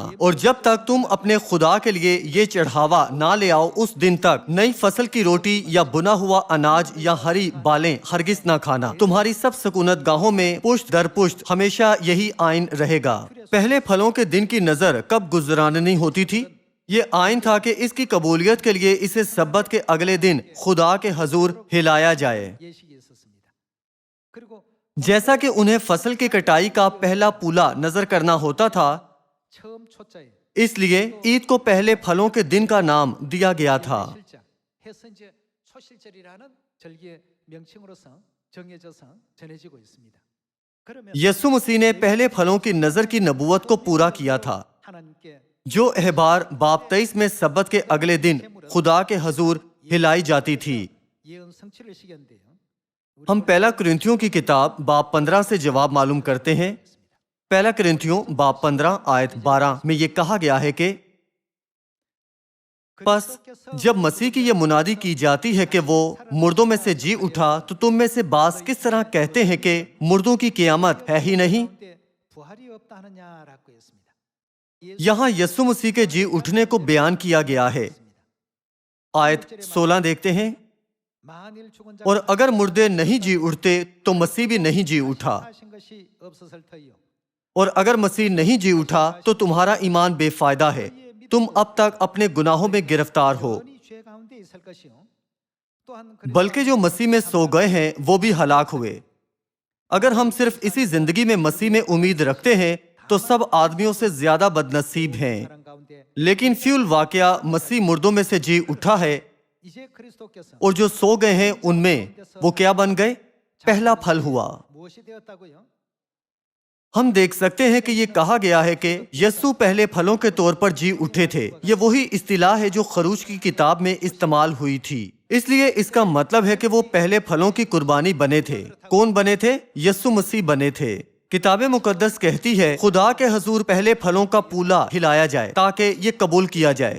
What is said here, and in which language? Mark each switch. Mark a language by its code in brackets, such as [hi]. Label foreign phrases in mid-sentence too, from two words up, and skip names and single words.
[ur] اور جب تک تم اپنے خدا کے لیے یہ چڑھاوا نہ لے آؤ اس دن تک نئی فصل کی روٹی یا بنا ہوا اناج یا ہری بالیں ہرگز نہ کھانا. تمہاری سب سکونت گاہوں میں پشت در پشت ہمیشہ یہی آئین رہے گا. پہلے پھلوں کے دن کی نذر کب گزرانی ہوتی تھی? یہ آئین تھا کہ اس کی قبولیت کے لیے اسے سبت کے اگلے دن خدا کے حضور ہلایا جائے. [ko] 예식이 있었습니다. 그리고 [ur] جیسا کہ انہیں فصل کی کٹائی کا پہلا پولا نذر کرنا ہوتا تھا, [ko] 처음 초자에 [ur] اس لیے عید کو پہلے پھلوں کے دن کا نام دیا گیا تھا. [ko] 실자 해선제 초실절이라는 절기의 명칭으로서 정해져서 전해지고 있습니다. 그러면 [ur] یسوع مسیح نے پہلے پھلوں کی نذر کی نبوت کو پورا کیا تھا, [ko] 하나님께 [ur] جو احبار باب 23 میں سبت کے اگلے دن خدا کے حضور ہلائی جاتی تھی. [ko] 예언 성취를 시켰는데요. [ur] ہم پہلا کرنتھیوں کی کتاب باب 15 سے جواب معلوم کرتے ہیں. پہلا کرنتھیوں باب 15 آیت 12 میں یہ کہا گیا ہے کہ بس جب مسیح کی یہ منادی کی جاتی ہے کہ وہ مردوں میں سے جی اٹھا، تو تم میں سے باس کس طرح کہتے ہیں کہ مردوں کی قیامت ہے ہی نہیں. [ko] 부활이 없다 하느냐라고 했습니다. [ur] یہاں یسوع مسیح کے جی اٹھنے کو بیان کیا گیا ہے. آیت 16 دیکھتے ہیں. [ko] 만일 죽은 자 [ur] اور اگر مردے نہیں جی اٹھتے تو مسیح بھی نہیں جی اٹھا, [ko] 하신 것이 없었을 터이요. [ur] اور اگر مسیح نہیں جی اٹھا تو تمہارا ایمان بے فائدہ ہے، تم اب تک اپنے گناہوں میں گرفتار ہو. [ko] 영원히 죄 가운데 있을 것이요. 또한 [ur] بلکہ جو مسیح میں سو گئے ہیں وہ بھی ہلاک ہوئے۔ اگر ہم صرف اسی زندگی میں مسیح میں امید رکھتے ہیں تو سب آدمیوں سے زیادہ بدنصیب ہیں. [ko] 사람 가운데 [ur] لیکن فیول واقعہ مسیح مردوں میں سے جی اٹھا ہے, [ko] 이제 그리스도께서 [ur] اور جو سو گئے ہیں ان میں وہ کیا بن گئے? پہلا پھل ہوا. [ko] 무엇이 되었다고요? [ur] ہم دیکھ سکتے ہیں کہ یہ کہا گیا ہے کہ یسوع پہلے پھلوں کے طور پر جی اٹھے تھے۔ یہ وہی اصطلاح ہے جو خروج کی کتاب میں استعمال ہوئی تھی، اس لیے اس کا مطلب ہے کہ وہ پہلے پھلوں کی قربانی بنے تھے۔ کون بنے تھے؟ یسوع مسیح بنے تھے۔ کتاب مقدس کہتی ہے خدا کے حضور پہلے پھلوں کا پولا ہلایا جائے تاکہ یہ قبول کیا جائے۔